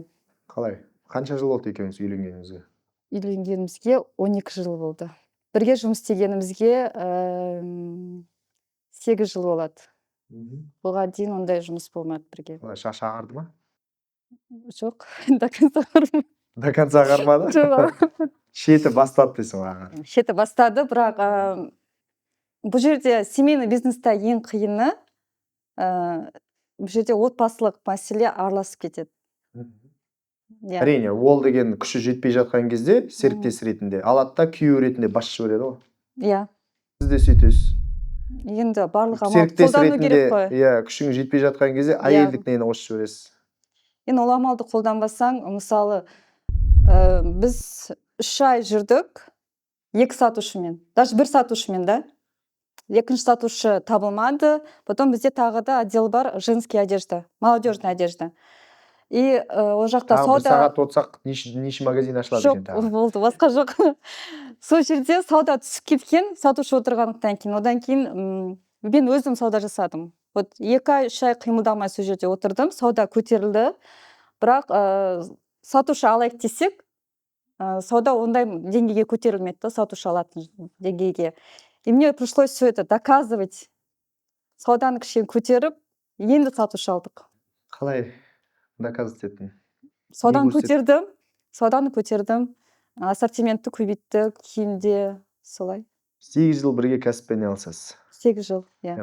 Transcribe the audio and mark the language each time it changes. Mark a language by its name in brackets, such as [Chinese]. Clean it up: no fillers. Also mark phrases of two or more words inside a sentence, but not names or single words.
[Kazakh] Қалай? Қанша жыл болды екеуіңіз үйленгеніңізге? Үйленгенімізге 12 жыл болды. Бірге жұмыс істегенімізге 8 жыл болады. Оған дейін ондай жұмыс болмады бірге. Шаш ағарды ма? Жоқ, [Russian] до конца [Kazakh] ағармады. [Russian] До конца [Kazakh] ағармады? Жоқ. Шеті бастады дейсің ағар. Шеті бастады, бірақ бұл жерде [Russian] семейный бизнеста [Kazakh] ең қиыны бұл жерде отбасылық мәселе араласып кетеді. Әрине, ол деген күші жетпей жатқан кезде серіктес ретінде алады да күйеу ретінде бас жібереді ғой. Иә. Сіз де сөйтесіз. Енді барлық амал қолдану керек қой. Иә, күшің жетпей жатқан кезде әйелдік нені қосып жібересіз. Енді ол амалды қолданбасаң, мысалы, біз 3 ай жүрдік 2 сатушымен, даже 1 сатушымен да. Екінші сатушы табылмады. Потом бізде тағы да отдел бар, [Russian] женский одежда, молодежная одежда. [Kazakh] И ол жақта сауда... сағат отсақ, неше магазин ашылады екен тағы? Жоқ, болды, басқа жоқ. Сол жерде сауда түсіп кеткен, сатушы отырғандықтан кейін. Одан кейін мен өзім сауда жасадым. Вот 2 ай, 3 ай қимылдамай сол жерде отырдым, сауда көтерілді. Бірақ сатушы алайық десек, сауда ондай деңгейге көтерілмеді да, сатушы алатын деңгейге. [Russian] И мне пришлось все это доказывать. [Kazakh] Сауданы кішкене көтеріп, енді сатушы алдық. Қалай доказывать еттің? Сауданы көтердім, ассортиментті көбейттік, киімде, солай. 8 жыл бірге кәсіппен айналысасыз. 8 жыл, иә.